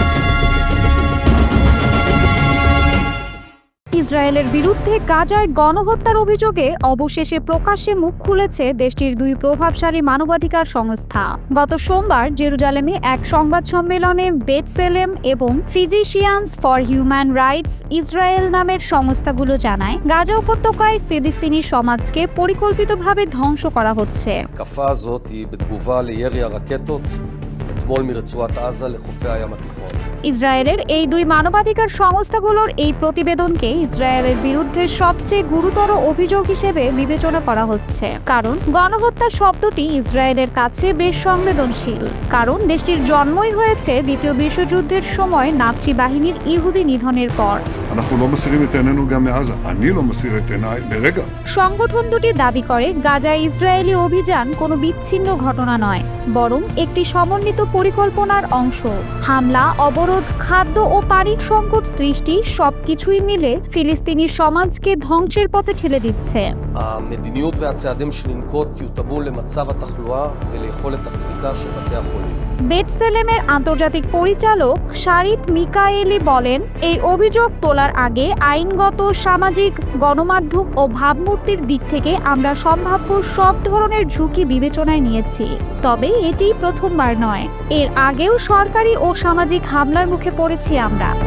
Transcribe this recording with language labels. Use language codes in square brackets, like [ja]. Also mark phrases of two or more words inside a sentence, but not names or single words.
[bn] ইসরায়েলের বিরুদ্ধে গাজায় গণহত্যার অভিযোগে অবশেষে প্রকাশ্যে মুখ খুলেছে দেশটির দুই প্রভাবশালী মানবাধিকার সংস্থা। গত সোমবার জেরুজালেমে এক সংবাদ সম্মেলনে বেটসেলেম এবং ফিজিশিয়ানস ফর হিউম্যান রাইটস ইসরায়েল নামের সংস্থাগুলো জানায়, গাজা উপত্যকায় ফিলিস্তিনি সমাজকে পরিকল্পিতভাবে ধ্বংস করা হচ্ছে। [he] התקפה הזאת היא בתגובה לירי הרקטות אתמול מרצועת עזה לחופי הים התיכון। [bn] ইসরায়েলের এই দুই মানবাধিকার সংস্থাগুলোর এই প্রতিবেদনকে ইসরায়েলের বিরুদ্ধে সবচেয়ে গুরুতর অভিযোগ হিসেবে বিবেচনা করা হচ্ছে, কারণ গণহত্যা শব্দটি ইসরায়েলের কাছে বেশ সংবেদনশীল, কারণ দেশটির জন্মই হয়েছে দ্বিতীয় বিশ্বযুদ্ধের সময় নাৎসি বাহিনীর ইহুদি নিধনের পর। [he] אנחנו לא מסירים את עינינו גם מעזה. אני לא מסיר את עיניי לרגע. [bn] সংগঠন দুটি দাবি করে গাজায় ইসরায়েলি অভিযান কোনো বিচ্ছিন্ন ঘটনা নয়, বরং একটি সমন্বিত পরিকল্পনার অংশ। হামলা, অবরোধ, খাদ্য ও পানির সংকট সৃষ্টি সবকিছুই মিলে ফিলিস্তিনি সমাজকে ধ্বংসের পথে ঠেলে দিচ্ছে। [he] המדיניות והצעדים שננקוט יותאמו למצב התחלואה וליכולת הספיגה של בתי החולים। [bn] বেটসেলেমের আন্তর্জাতিক পরিচালক শারিত মিকায়েলি বলেন, এই অভিযোগ তোলার আগে আইনগত, সামাজিক, গণমাধ্যম ও ভাবমূর্তির দিক থেকে আমরা সম্ভাব্য সব ধরনের ঝুঁকি বিবেচনায় নিয়েছি। তবে এটি প্রথমবার নয়, এর আগেও সরকারি ও সামাজিক হামলার মুখে পড়েছি আমরা।